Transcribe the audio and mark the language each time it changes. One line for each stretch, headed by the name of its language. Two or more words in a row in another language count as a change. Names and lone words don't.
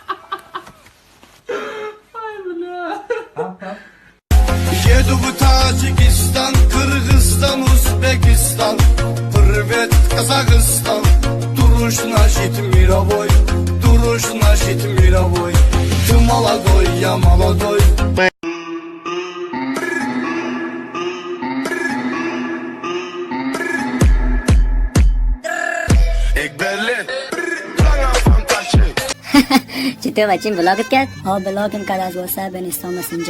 Russian: Ай, бля. Еду в Таджикистан, Кыргызстан, Узбекистан, привет, Казахстан. Дуруш значит мировой, дуруш значит мировой. Ты молодой, я молодой.
Persian: چطور بچین بلاگت کرد؟ ها بلاگم کرد از واسه اینستا مسنجر.